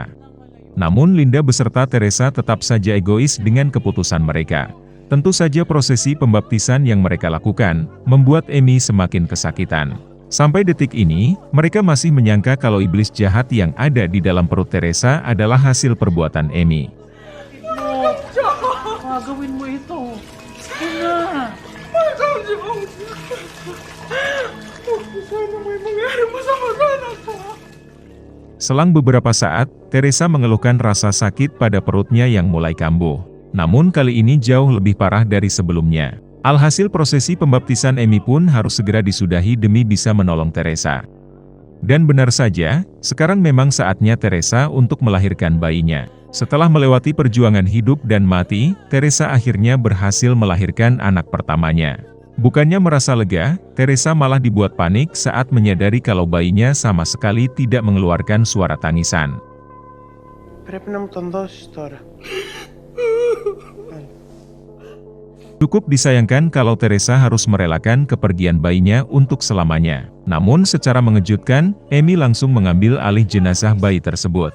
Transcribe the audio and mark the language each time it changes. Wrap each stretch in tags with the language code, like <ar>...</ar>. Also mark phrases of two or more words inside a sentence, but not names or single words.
<id>Namun Linda beserta Teresa tetap saja egois dengan keputusan mereka. Tentu saja prosesi pembaptisan yang mereka lakukan, membuat Amy semakin kesakitan. Sampai detik ini, mereka masih menyangka kalau iblis jahat yang ada di dalam perut Teresa adalah hasil perbuatan Amy.</id> <tl>Gagawin mo ito. Sige na. Sana may mangyari masama sa anak ko.</tl> <id>Selang beberapa saat, Teresa mengeluhkan rasa sakit pada perutnya yang mulai kambuh. Namun kali ini jauh lebih parah dari sebelumnya. Alhasil prosesi pembaptisan Amy pun harus segera disudahi demi bisa menolong Teresa. Dan benar saja, sekarang memang saatnya Teresa untuk melahirkan bayinya. Setelah melewati perjuangan hidup dan mati, Teresa akhirnya berhasil melahirkan anak pertamanya. Bukannya merasa lega, Teresa malah dibuat panik saat menyadari kalau bayinya sama sekali tidak mengeluarkan suara tangisan.</id> <el>Πρέπει να μου τον δώσεις τώρα.</el> <id>Cukup disayangkan kalau Teresa harus merelakan kepergian bayinya untuk selamanya. Namun secara mengejutkan, Amy langsung mengambil alih jenazah bayi tersebut.</id>